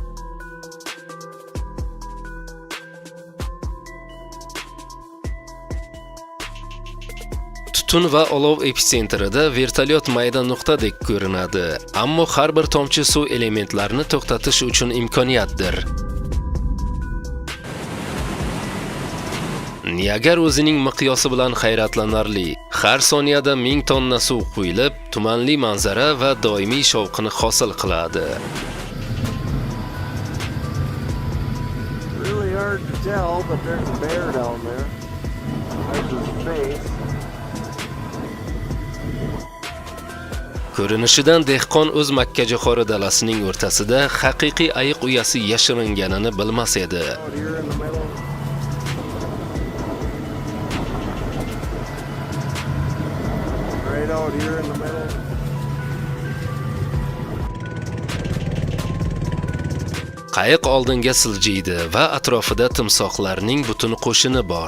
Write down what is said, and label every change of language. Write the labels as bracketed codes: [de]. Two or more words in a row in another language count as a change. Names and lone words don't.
[uz] Tutun va olov episentrida vertolyot mayda nuqtadek ko'rinadi, ammo har bir tomchi suv elementlarini to'xtatish uchun imkoniyatdir. Niagar o'zining miqyosi bilan hayratlanarli. Har soniyada 1000 tonna suv quyilib, tumanli manzara va doimiy shovqini hosil qiladi. [en] Really hard to tell, but there's a bear down there. There's his face. [uz] Ko'rinishidan dehqon o'z makkajo'xori dalasining o'rtasida haqiqiy ayiq uyasi yashiringanini bilmas edi. [en] Out here in the middle. Right out here in the middle. [uz] Qayiq oldinga siljiydi va atrofida timsohlarning butun qo'shini bor.